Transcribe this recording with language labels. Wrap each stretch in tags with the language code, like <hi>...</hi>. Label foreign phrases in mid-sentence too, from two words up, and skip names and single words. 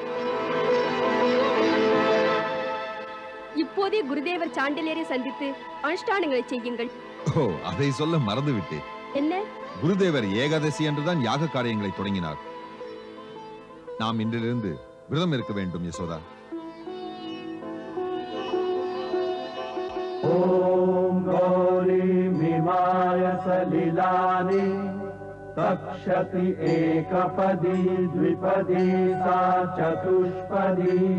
<ta>இப்போதே குருதேவர் சாண்டிலியரை சந்தித்து அனுஷ்டானங்களை செய்யுங்கள். ஓ, அதை சொல்ல மறந்து விட்டேன். என்ன? குருதேவர் ஏகாதசி என்றுதான் யாக காரியங்களை தொடங்கினார். நாம் இன்றிலிருந்து விரதம் இருக்க வேண்டும் யசோதா.</ta> <sa>ॐ गौरीमिमाय सलिलानि तक्षति एकपदी द्विपदी सा चतुष्पदी</sa>